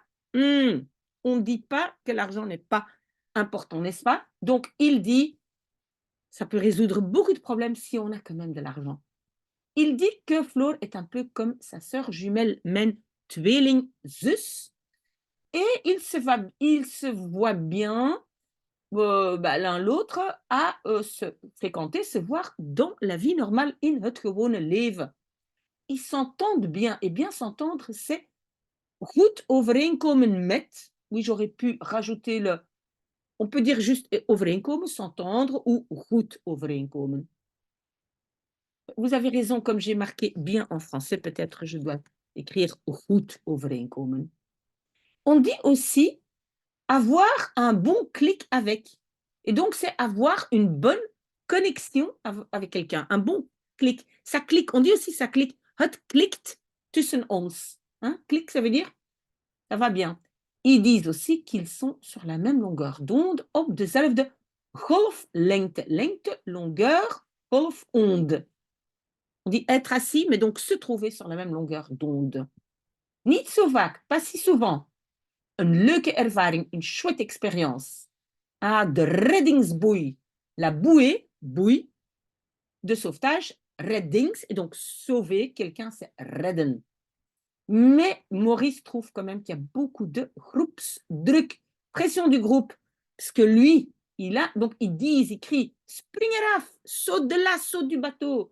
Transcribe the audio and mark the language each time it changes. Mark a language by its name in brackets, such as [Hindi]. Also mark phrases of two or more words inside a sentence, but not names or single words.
[French] On ne dit pas que l'argent n'est pas important, n'est-ce pas? Donc, il dit, ça peut résoudre beaucoup de problèmes si on a quand même de l'argent. Il dit que Floor est un peu comme sa sœur jumelle, [Dutch] mijn tweelingzus. [French] Et ils se voient bien l'un l'autre à se fréquenter, se voir dans la vie normale, [Dutch] in het gewone leven. [French] Ils s'entendent bien. Et bien s'entendre, c'est [Dutch] goed overeenkomen met. [French] Oui, j'aurais pu rajouter le... On peut dire juste overeenkomen, s'entendre, ou [Dutch] goed overeenkomen. [French] Vous avez raison, comme j'ai marqué bien en français, peut-être je dois écrire [Dutch] goed overeenkomen. [French] On dit aussi avoir un bon clic avec. Et donc, c'est avoir une bonne connexion avec quelqu'un, un bon clic. Ça clique, on dit aussi ça clique. [Dutch] Het klikt tussen ons. [French] Hein? Clic, ça veut dire ça va bien. Ils disent aussi qu'ils sont sur la même longueur d'onde, [Dutch] op dezelfde golflengte. Lengte, [French] longueur, golf, onde. On dit être assis, mais donc se trouver sur la même longueur d'onde. [Dutch] Niet zo vaak, [French] pas si souvent. [Dutch] Een leuke ervaring, [French] une chouette expérience. [Dutch] Ah, de reddingsboei. [French] La bouée, de sauvetage, reddings, et donc sauver quelqu'un, c'est redden. Mais Maurice trouve quand même qu'il y a beaucoup de groepsdruk, pression du groupe, parce que lui, donc il crie, [Dutch] spring eraf, [French] saute de là, saute du bateau.